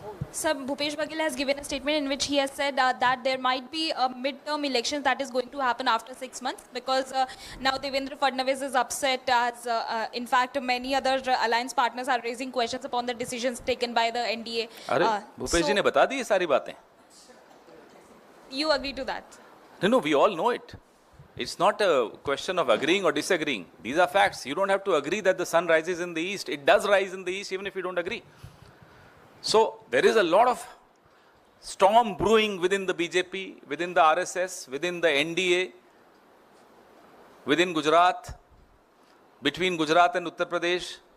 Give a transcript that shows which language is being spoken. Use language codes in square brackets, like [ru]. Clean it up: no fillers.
[en] Sir, Bhupesh Baghel has given a statement in which he has said that there might be a mid-term election that is going to happen after 6 months because now Devendra Fadnavis is upset as in fact many other alliance partners are raising questions upon the decisions taken by the NDA. [hi] अरे भूपेश जी ने बता दी ये सारी बातें। [en] You agree to that? No, we all know it. It's not a question of agreeing or disagreeing. These are facts. You don't have to agree that the sun rises in the east. It does rise in the east even if you don't agree. So there is a lot of storm brewing within the BJP, within the RSS, within the NDA, within Gujarat, between Gujarat and Uttar Pradesh.